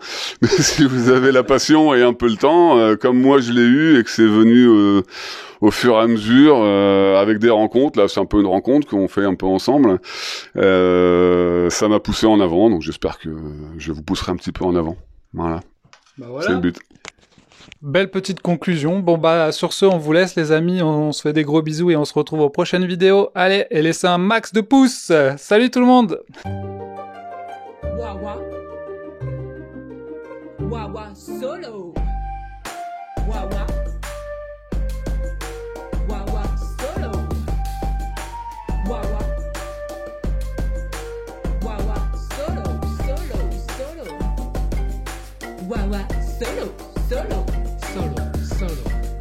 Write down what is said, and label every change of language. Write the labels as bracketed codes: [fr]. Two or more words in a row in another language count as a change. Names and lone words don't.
[fr] Mais si vous avez la passion et un peu le temps, comme moi je l'ai eu et que c'est venu au fur et à mesure avec des rencontres, là c'est un peu une rencontre qu'on fait un peu ensemble, ça m'a poussé en avant, donc j'espère que je vous pousserai un petit peu en avant. Voilà, c'est le but. Belle petite conclusion. Bon bah sur ce, on vous laisse les amis, on se fait des gros bisous et on se retrouve aux prochaines vidéos. Allez, et laissez un max de pouces. Salut tout le monde. Wawa. Wawa solo. Wawa. Wawa solo. Wawa. Wawa solo. Solo. Solo. Wawa solo. Solo. Solo. Solo.